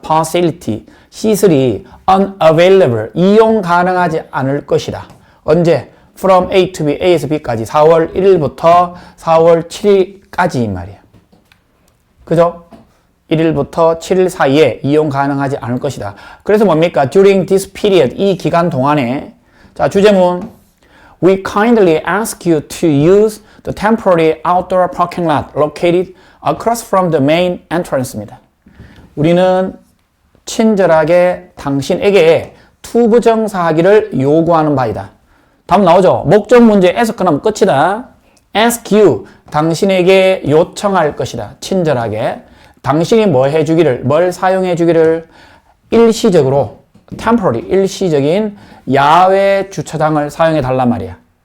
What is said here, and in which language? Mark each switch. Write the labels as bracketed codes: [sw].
[ko] facility 시설이 unavailable 이용 가능하지 않을 것이다. 언제? [en] from A to B [ko] A에서 B까지 4월 1일부터 4월 7일까지 이 말이야. 그죠? 1일부터 7일 사이에 이용 가능하지 않을 것이다. 그래서 뭡니까? [en] During this period, [ko] 이 기간 동안에 자, 주제문 [en] We kindly ask you to use the temporary outdoor parking lot located across from the main entrance입니다. [ko] 우리는 친절하게 당신에게 투부정사하기를 요구하는 바이다. 다음 나오죠? 목적 문제에서 끝나면 끝이다. [en] ask you, [ko] 당신에게 요청할 것이다. 친절하게. 당신이 뭐 해주기를, 뭘 사용해주기를 일시적으로, temporary, 일시적인 야외 주차장을 사용해달란 말이야.